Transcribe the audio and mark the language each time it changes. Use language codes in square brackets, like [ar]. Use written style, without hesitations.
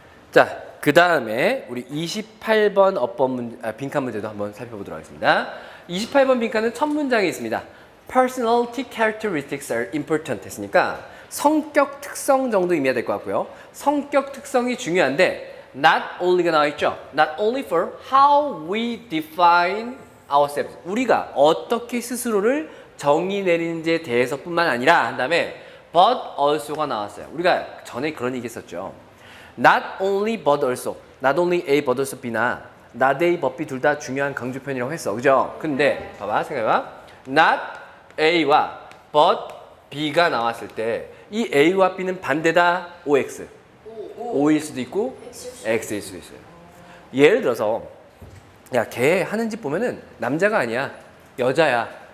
[ko] 자, 그 다음에 우리 28번 빈칸 문제도 한번 살펴보도록 하겠습니다. 28번 빈칸은 첫 문장에 있습니다. [en] Personality characteristics are important [ko] 했으니까 성격 특성 정도 의미가 될 것 같고요. 성격 특성이 중요한데 [en] not only [ko] 가 나와 있죠. [en] Not only for how we define ourselves. [ko] 우리가 어떻게 스스로를 정의 내리는지에 대해서뿐만 아니라 한 다음에 [en] but also [ko] 가 나왔어요. 우리가 전에 그런 얘기 했었죠. [en] Not only but also. Not only A but also B [ko] 나 [en] not A but B [ko] 둘 다 중요한 강조 표현이라고 했어. 그죠? 근데 봐봐 생각해봐. Not A와 but B가 나왔을 때 이 A와 B는 반대다 OX. O일 수도 있고 X일 수도 있어요. 예를 들어서 야, 걔 하는 짓 보면은 남자가 아니야. 여자야.